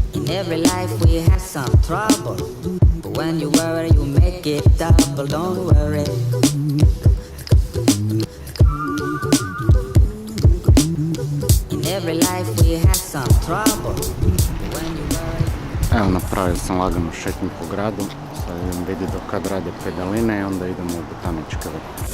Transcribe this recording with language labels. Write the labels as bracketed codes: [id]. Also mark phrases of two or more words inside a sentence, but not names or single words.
[en] every life we have some trouble. But when you worry, you make it double. Don't worry. In every life we have some trouble. But when you worry. [hr] Evo, napravio sam laganu šetnju po gradu. Sad idem vidjeti do kad rade pedaline i onda idemo u botaničke vrte.